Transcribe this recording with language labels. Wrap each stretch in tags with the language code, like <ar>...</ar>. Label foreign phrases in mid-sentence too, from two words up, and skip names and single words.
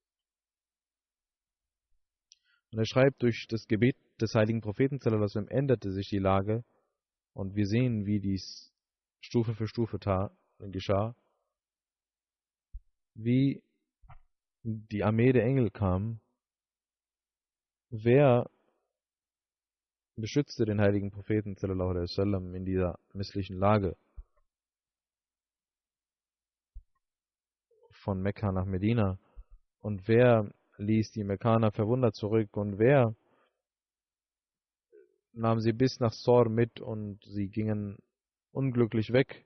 <de>Und er schreibt, durch das Gebet des heiligen Propheten änderte sich die Lage und wir sehen, wie dies Stufe für Stufe geschah, wie die Armee der Engel kam. Wer beschützte den heiligen Propheten</de> <ar>صلى الله عليه وسلم</ar> <de>in dieser misslichen Lage? Von Mekka nach Medina. Und wer ließ die Mekkaner verwundert zurück? Und wer nahm sie bis nach Sor mit und sie gingen unglücklich weg?</de>